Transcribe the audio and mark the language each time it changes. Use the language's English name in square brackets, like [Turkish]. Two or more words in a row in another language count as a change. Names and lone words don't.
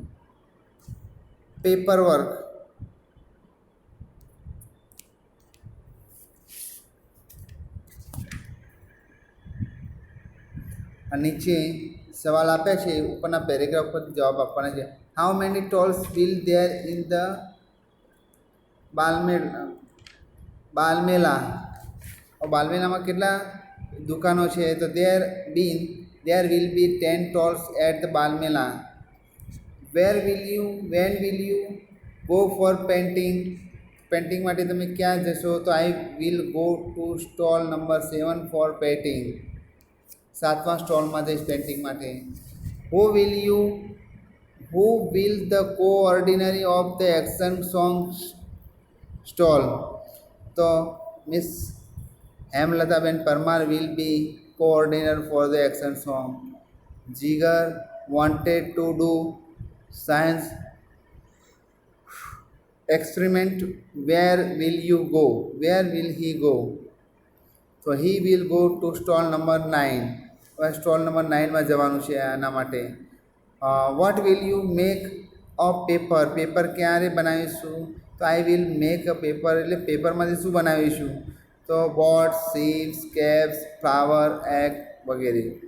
[Gujarati] પેપર વર્ક, નીચે સવાલ આપે છે, ઉપરના પેરેગ્રાફ પર જવાબ આપવાના છે. [English] How many stalls will there in the બાલમેલા? [Gujarati] બાલમેલામાં કેટલા દુકાનો છે? [English] તો there will be 10 stalls at the બાલમેલા. when will you go for painting? [Gujarati] પેઇન્ટિંગ માટે તમે ક્યાં જશો? [English] તો I will go to stall number 7 for painting. [Gujarati] 7મા સ્ટોલમાં જઈશ પેઇન્ટિંગ માટે. [English] who will the coordinator of the action song stall? તો મિસ હેમલતાબેન પરમાર will be coordinator for the action song. Jigar wanted to do science experiment. Where will he go? So he will go to stall number 9. [Gujarati] સ્ટોલ નંબર 9માં જવાનું છે આના માટે. [English] what will you make of paper? [Gujarati] પેપર ક્યારે બનાવીશું? તો [English] I will make a paper [Gujarati] એટલે પેપરમાંથી શું બનાવીશું? [English] તો boats, ships, caps, flower, egg વગેરે.